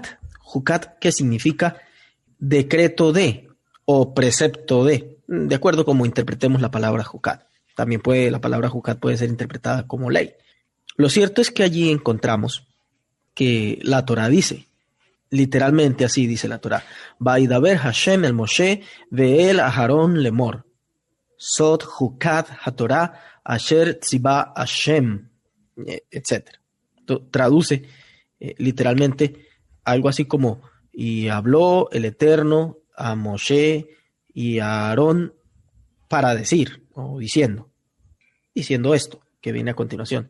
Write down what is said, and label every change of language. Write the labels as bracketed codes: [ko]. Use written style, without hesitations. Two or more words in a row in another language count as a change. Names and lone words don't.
[es] Jucat, que significa decreto de o precepto de acuerdo como interpretemos la palabra Jucat. También la palabra Jucat puede ser interpretada como ley. Lo cierto es que allí encontramos que la Torah dice, literalmente así dice la Torah, [he] וידבר השם אל משה ואל אהרן לאמר, זאת חקת התורה אשר צוה השם, [es] etc. Traduce literalmente algo así como, y habló el Eterno a Moshe y a Aarón para decir, o diciendo esto que viene a continuación.